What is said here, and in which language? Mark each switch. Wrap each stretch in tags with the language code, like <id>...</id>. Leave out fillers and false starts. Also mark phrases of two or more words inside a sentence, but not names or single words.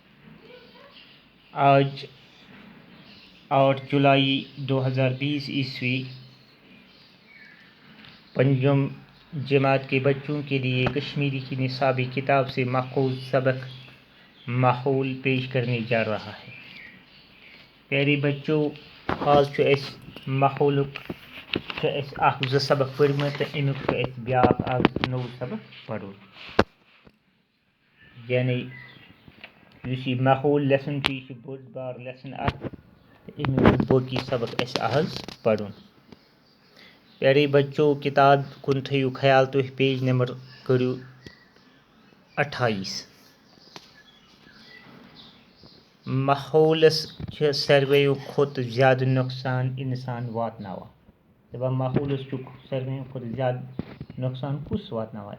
<ur>آج 8 جولائی 2020 عیسوی پنجم جماعت کے بچوں کے لیے کشمیری کی نصابی کتاب سے ماخوذ سبق ماحول پیش کرنے جا رہا ہے. پیارے بچوں،</ur> <ks>آج اس ماحولک اخ زٕ سبق پڑھمٕتۍ تہٕ امیُک چھُ بیٛاکھ اکھ نوٚو سبق پرُن. یعنی یُس یہِ ماحول لیسن چھُ، یہِ چھُ بوٚڑ بار لیسن اکھ تہٕ امیُک باقی سبق اَسہِ آز پرُن.</ks> <ur>پیارے بچوں،</ur> <ks>کتاب کُن تھٲیِو خیال تُہۍ، پیج نمبر کٔرِو 28. ماحولس چھِ ساروِیو کھۄتہٕ زیادٕ نۄقصان اِنسان واتناوان. دَپان ماحولس چھُ ساروِیو کھۄتہٕ زیادٕ نۄقصان کُس واتناوان؟</ks>